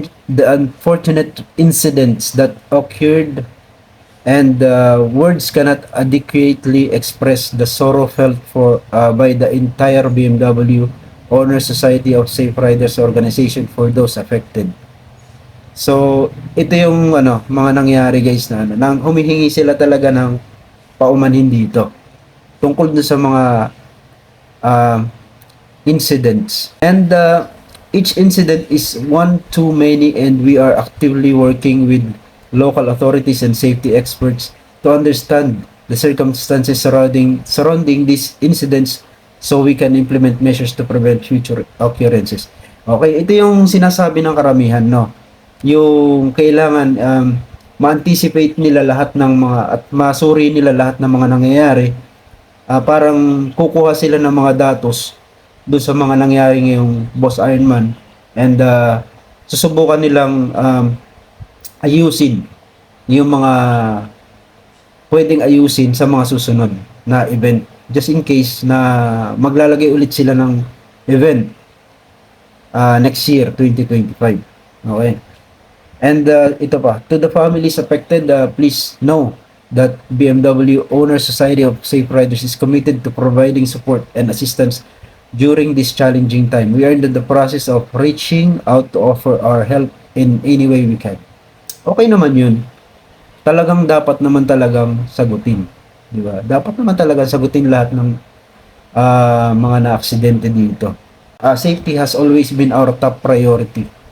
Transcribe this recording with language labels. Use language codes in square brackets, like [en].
[en] The unfortunate incidents that occurred and words cannot adequately express the sorrow felt by the entire BMW Honor Society of Safe Riders Organization for those affected. [tl] So, ito yung mga nangyari, guys, na nang humihingi sila talaga ng paumanhin dito tungkol sa mga incidents. [en] And each incident is one too many, and we are actively working with local authorities and safety experts to understand the circumstances surrounding these incidents so we can implement measures to prevent future occurrences. [tl] Okay, ito yung sinasabi ng karamihan, no? Yung kailangan ma-anticipate nila lahat ng mga at masuri nila lahat ng mga nangyayari. Parang kukuha sila ng mga datos doon sa mga nangyari ngayong Boss Ironman and susubukan nilang ayusin yung mga pwedeng ayusin sa mga susunod na event. Just in case na maglalagay ulit sila ng event next year, 2025. Okay. [en] And ito pa, to the families affected, please know that BMW Owner Society of Safe Riders is committed to providing support and assistance during this challenging time. We are in the process of reaching out to offer our help in any way we can. [tl] Okay naman yun. Talagang dapat naman talagang sagutin. Di ba? Dapat naman talaga sagutin lahat ng mga na-aksidente dito. [en] Safety has always been our top priority.